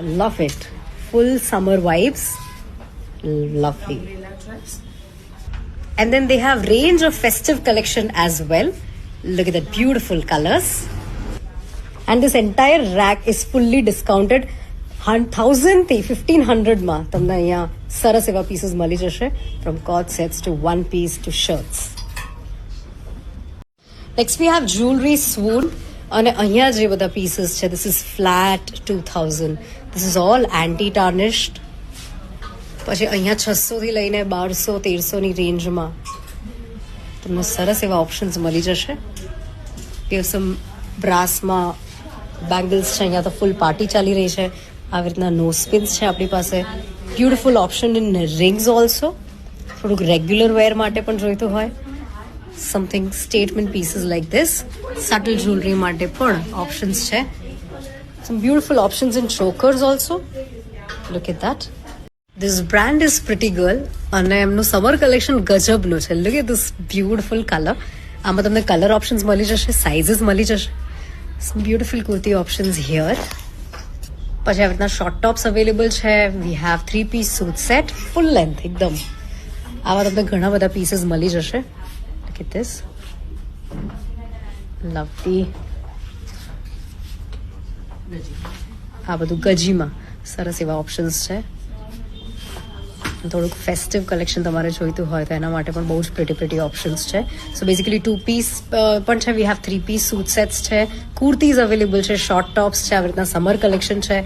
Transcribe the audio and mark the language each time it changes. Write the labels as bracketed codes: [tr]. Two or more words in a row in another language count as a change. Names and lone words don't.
[en] Love it. Full summer vibes. Lovely. Umbrella dress. And then they have range of festive collection as well. Look at that beautiful colors. And this entire rack is fully discounted. [gu] 1000 થી 1500 માં તમને અહીંયા સરસ એવા પીસીસ મળી જશે, [en] from coat sets to one piece to shirts. Next we have jewelry Swoon. [gu] અને અહીંયા જે બધા પીસીસ છે, [en] this is flat 2000. This is all anti tarnished. [gu] પછી અહીંયા 600 થી લઈને 1200 1300 ની રેન્જમાં તમને સરસ એવા ઓપ્શન્સ મળી જશે. [en] some brassમાં [gu] બેંગલ્સ છે, અહીંયા તો [en] full party [gu] ચાલી રહી છે. આવી રીતના [en] no spins [gu] છે આપણી પાસે. [en] beautiful option in rings also. [gu] થોડુંક [en] regular wear [gu] માટે પણ જોઈતું હોય. [en] something statement pieces like this. subtle jewellery [gu] માટે પણ ઓપ્શન્સ છે. [en] some beautiful options in chokers also. look at that. This brand is Pretty Girl [gu] અને એમનું [en] summer collection [gu] ગજબનું છે. [en] Look at this beautiful color. [gu] આમાં તમને [en] colour options [gu] મળી જશે, સાઇઝીસ મળી જશે. [en] Some beautiful kurti options here. [gu] પછી આવી રીતના [en] short tops [gu] અવેલેબલ છે. [en] we have 3-piece suit set, full length [gu] એકદમ. આવા તમને ઘણા બધા પીસીસ મળી જશે. [en] Look at this. Lovely. [gu] આ બધું ગજીમાં સરસ એવા ઓપ્શન્સ છે. થોડુંક [en] festive collection [gu] તમારે જોઈતું હોય તો એના માટે પણ બહુ જ [en] pretty options [gu] છે. [en] so basically 2-piece [gu] પણ છે. [en] we have 3-piece suit sets [gu] છે, [en] kurtis available [gu] છે, [en] short tops [gu] છે, આવી રીતના [en] summer collection [gu] છે.